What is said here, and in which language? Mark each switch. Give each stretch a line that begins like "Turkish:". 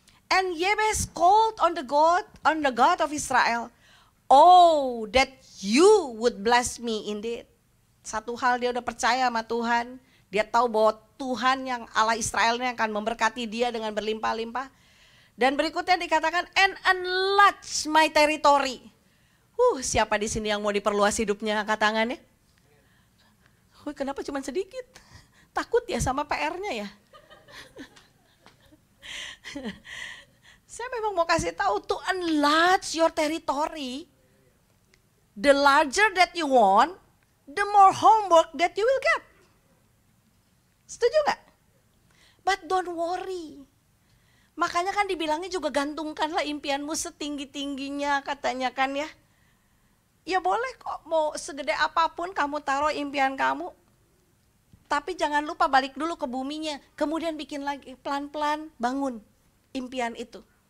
English: And Yabes called on the God of Israel. Oh, that you would bless me indeed.
Indonesian: Satu hal dia udah percaya sama Tuhan. Dia tahu bahwa Tuhan yang Allah Israel ini akan memberkati dia dengan berlimpah-limpah. Dan berikutnya dikatakan,
English: and enlarge my territory.
Indonesian: Siapa di sini yang mau diperluas hidupnya, angkat tangannya? Kenapa cuma sedikit? Takut ya sama PR-nya ya? Saya memang mau kasih tahu,
English: to enlarge your territory. The larger that you want, the more homework that you will get. Setuju gak? But don't worry.
Indonesian: Makanya kan dibilangnya juga gantungkanlah impianmu setinggi-tingginya katanya kan ya. Ya boleh kok, mau segede apapun kamu taruh impian kamu. Tapi jangan lupa balik dulu ke buminya. Kemudian bikin lagi pelan-pelan bangun impian itu.